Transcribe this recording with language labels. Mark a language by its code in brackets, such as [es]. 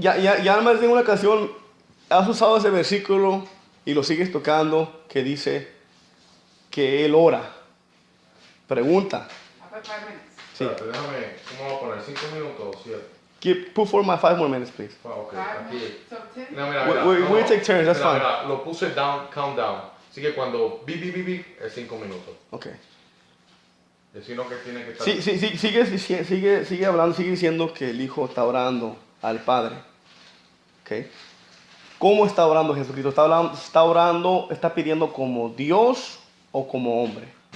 [es] Ya más de una ocasión has usado ese versículo y lo sigues tocando que dice que Él ora. Pregunta. Sí. Espérate, déjame, ¿cómo voy a poner? 5 minutos o 7. [en] Put for my 5 more minutes, please. [es] Ok, aquí. No, [en] We take turns, that's fine. [es] Mira, lo puse countdown. Así que cuando bip, es 5 minutos. Okay. Sino que tiene que estar... Sigue hablando, sigue diciendo que el Hijo está orando al Padre. Okay. ¿Cómo está orando Jesucristo? ¿Está pidiendo como Dios o como hombre?